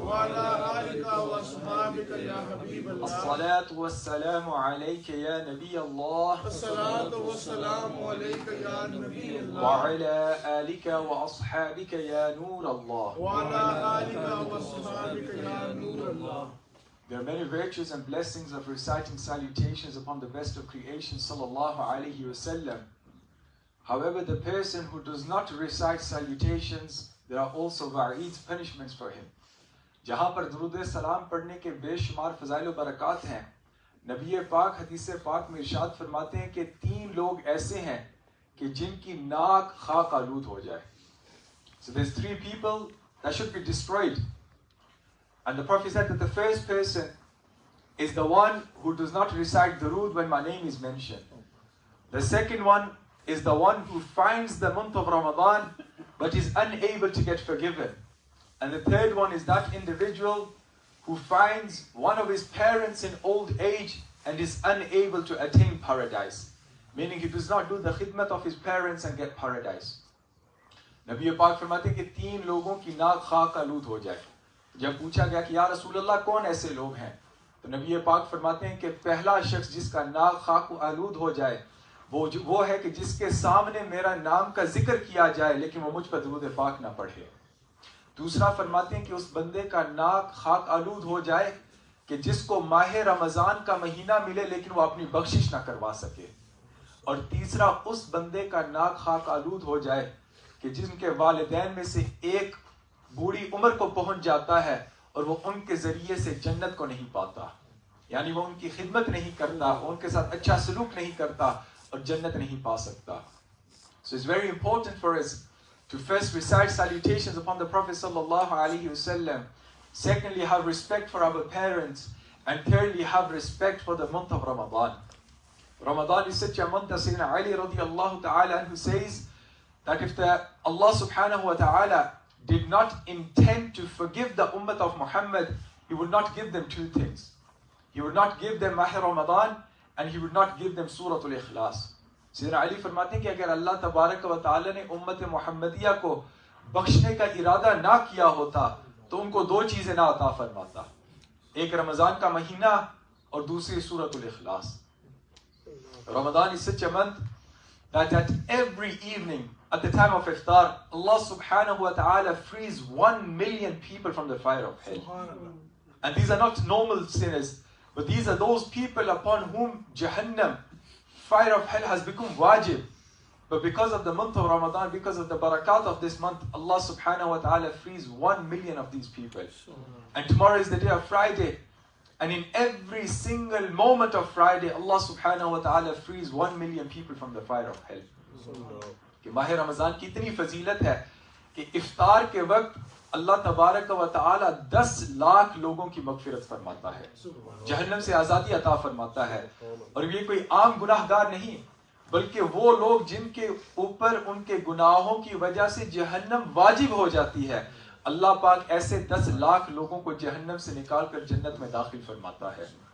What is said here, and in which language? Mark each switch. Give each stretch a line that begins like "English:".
Arabic: وعلى آلك وأصحابك يا حبيب الله الصلاة والسلام عليك يا نبي الله الصلاة والسلام عليك يا نبي الله وعلى آلك وأصحابك يا نور الله. وعلى آلك وأصحابك يا نور الله.
English: There are many virtues and blessings of reciting salutations upon the best of creation sallallahu alaihi wasallam. However, the person who does not recite salutations, there are also wa'eeds, punishments for him.
Urdu: جہاں پر درود سلام پڑھنے کے بے شمار فضائل و برکات ہیں، نبی پاک حدیث پاک میں ارشاد فرماتے ہیں کہ 3 لوگ ایسے ہیں کہ جن کی ناک خاک آلود ہو جائے.
English: So there's 3 people that should be destroyed. And the Prophet said that the first person is the one who does not recite durood when my name is mentioned. The second one is the one who finds the month of Ramadan but is unable to get forgiven. And the third one is that individual who finds one of his parents in old age and is unable to attain paradise. Meaning he does not do the khidmat of his parents and get paradise.
Urdu: Nabi Pak فرماتے ہیں کہ 3 لوگوں کی ناک خاک آلود ہو جائے. جب پوچھا گیا کہ یا رسول اللہ کون ایسے لوگ ہیں، تو نبی پاک فرماتے ہیں کہ پہلا شخص جس کا ناک خاک آلود ہو جائے وہ ہے کہ جس کے سامنے میرا نام کا ذکر کیا جائے لیکن وہ مجھ پر درود پاک نہ پڑھے. دوسرا فرماتے ہیں کہ اس بندے کا ناک خاک آلود ہو جائے کہ جس کو ماہ رمضان کا مہینہ ملے لیکن وہ اپنی بخشش نہ کروا سکے. اور تیسرا اس بندے کا ناک خاک آلود ہو جائے کہ جن کے والدین میں سے ایک بوڑھی عمر کو پہنچ جاتا ہے اور وہ ان کے ذریعے سے جنت کو نہیں پاتا، یعنی وہ ان کی خدمت نہیں کرتا، وہ ان کے ساتھ اچھا سلوک نہیں کرتا اور جنت نہیں پا سکتا.
English: So it's very important for us to first recite salutations upon the Prophet sallallahu alaihi wasallam. Secondly, have respect for our parents, and thirdly, have respect for the month of Ramadan. Ramadan is such a month that Sayyidina Ali radiallahu ta'ala anhu says that if Allah subhanahu wa ta'ala did not intend to forgive the ummah of Muhammad, he would not give them 2 things. He would not give them Mahr Ramadan and he would not give them Surah Al-Ikhlas. Sayyidina Ali فرماتے ہیں کہ اگر اللہ تبارک و تعالی نے امت محمدیہ کو بخشنے کا ارادہ نہ کیا ہوتا تو ان کو 2 چیزیں نہ عطا فرماتا، ایک رمضان کا مہینہ اور دوسری سورۃ الاخلاص. Ramadan is such a month that at every evening at the time of iftar, Allah subhanahu wa ta'ala frees 1 million people from the fire of hell. And these are not normal sinners, but these are those people upon whom Jahannam, fire of hell, has become wajib. But because of the month of Ramadan, because of the barakat of this month, Allah subhanahu wa ta'ala frees 1 million of these people. And tomorrow is the day of Friday. And in every single moment of Friday, Allah subhanahu wa ta'ala frees 1 million people from the fire of hell.
Urdu: کہ ماہ رمضان کی اتنی فضیلت ہے کہ افطار کے وقت اللہ تبارک و تعالی 10 لاکھ لوگوں کی مغفرت فرماتا ہے، جہنم سے آزادی عطا فرماتا ہے. اور یہ کوئی عام گناہ گار نہیں بلکہ وہ لوگ جن کے اوپر ان کے گناہوں کی وجہ سے جہنم واجب ہو جاتی ہے، اللہ پاک ایسے 10 لاکھ لوگوں کو جہنم سے نکال کر جنت میں داخل فرماتا ہے.